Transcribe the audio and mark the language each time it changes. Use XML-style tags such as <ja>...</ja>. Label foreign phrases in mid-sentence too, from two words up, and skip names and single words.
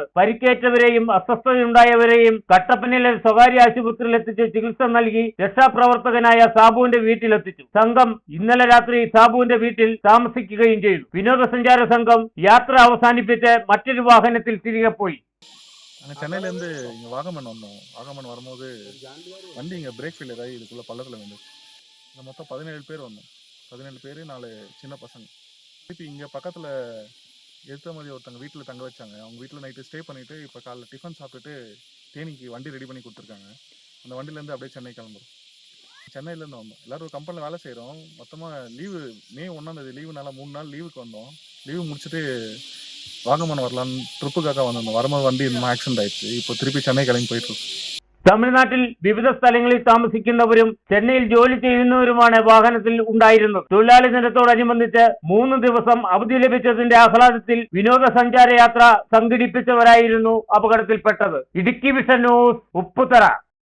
<ml>പരിക്കേറ്റവരെയും അസ്വസ്ഥതയുണ്ടായവരെയും കട്ടപ്പനയിലെ സ്വകാര്യ ആശുപത്രിയിൽ എത്തിച്ച് ചികിത്സ നൽകി രക്ഷാപ്രവർത്തകനായ സാബുവിന്റെ വീട്ടിലെത്തിച്ചു. സംഘം ഇന്നലെ രാത്രി സാബുവിന്റെ വീട്ടിൽ താമസിക്കുകയും ചെയ്തു. വിനോദസഞ്ചാര സംഘം യാത്ര അവസാനിപ്പിച്ച് മറ്റൊരു വാഹനത്തിൽ തിരികെ പോയി.</ml> <ta>சென்னையிலேருந்து இங்கே வாகமன் வந்தோம். வாகமன் வரும்போது வண்டி இங்கே</ta> <en>brake failure</en> <ta>ஆகி இதுக்குள்ளே பள்ளத்தில் வந்துச்சு. இங்கே மொத்தம் 17 பேர் வந்தோம். 17 பேர் 4 சின்ன பசங்க. திருப்பி இங்கே பக்கத்தில் எடுத்த மாதிரி ஒருத்தங்க வீட்டில் தங்க வச்சாங்க. அவங்க வீட்டில்</ta> <en>night stay</en> <ta>பண்ணிவிட்டு இப்போ காலைல டிஃபன் சாப்பிட்டுட்டு தேனிக்கு வண்டி ரெடி பண்ணி கொடுத்துருக்காங்க. அந்த வண்டியிலேருந்து அப்படியே சென்னை கிளம்புறோம். சென்னையிலேருந்து வந்தோம். எல்லோரும் ஒரு கம்பெனியில் வேலை செய்கிறோம். மொத்தமாக லீவு மே 1 லீவுனால 3 நாள் லீவுக்கு வந்தோம். லீவு முடிச்சுட்டு வாகமன் வரலான்னு ட்ரிப்புக்காக வந்திருந்தோம். வரும்போது வண்டி இந்த ஆக்சிடென்ட் ஆயிடுச்சு. இப்போ திருப்பி சென்னை கிளம்பி போயிட்டு இருக்கோம்.</ta> <ml>തമിഴ്നാട്ടിൽ വിവിധ സ്ഥലങ്ങളിൽ താമസിക്കുന്നവരും ചെന്നൈയിൽ ജോലി ചെയ്യുന്നവരുമാണ് വാഹനത്തിൽ ഉണ്ടായിരുന്നത്. തൊഴിലാളി ദിനത്തോടനുബന്ധിച്ച് 3 ദിവസം അവധി ലഭിച്ചതിന്റെ ആഹ്ലാദത്തിൽ വിനോദസഞ്ചാര യാത്ര സംഘടിപ്പിച്ചവരായിരുന്നു അപകടത്തിൽപ്പെട്ടത്. ഇടുക്കി വിഷൻ ന്യൂസ്, ഉപ്പുതറ.</ml>